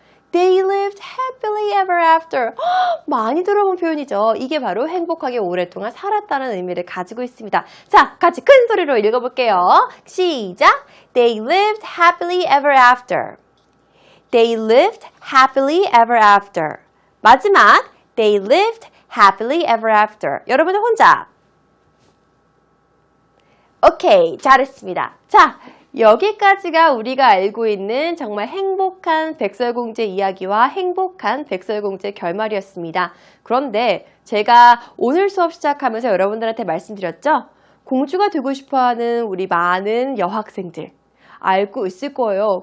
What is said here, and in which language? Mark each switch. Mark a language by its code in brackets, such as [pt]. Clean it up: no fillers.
[en] They lived happily ever after. [ko] 많이 들어본 표현이죠. 이게 바로 행복하게 오랫동안 살았다는 의미를 가지고 있습니다. 자, 같이 큰 소리로 읽어볼게요. 시작! [en] They lived happily ever after. They lived happily ever after. [ko] 마지막, [en] They lived happily ever after. [ko] 여러분은 혼자. 오케이, 잘했습니다. 자, 여기까지가 우리가 알고 있는 정말 행복한 백설공주 이야기와 행복한 백설공주의 결말이었습니다. 그런데 제가 오늘 수업 시작하면서 여러분들한테 말씀드렸죠? 공주가 되고 싶어하는 우리 많은 여학생들 알고 있을 거예요.